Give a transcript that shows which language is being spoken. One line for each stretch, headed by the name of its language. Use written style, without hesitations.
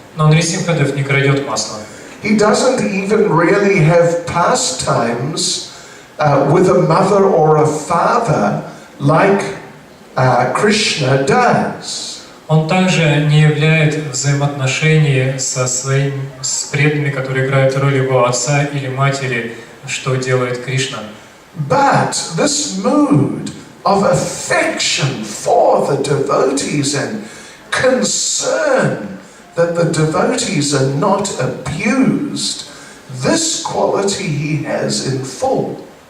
Russian: Но Нрисимхадев не крадет масло.
English: He doesn't even really have pastimes with a mother or a father like Krishna does.
Russian: Он также не являет взаимоотношений с преданными, которые играют роль его отца или матери, что делает Кришна.
English: But this mood of affection for the devotees and concern that the devotees are not abused, this quality he has in full.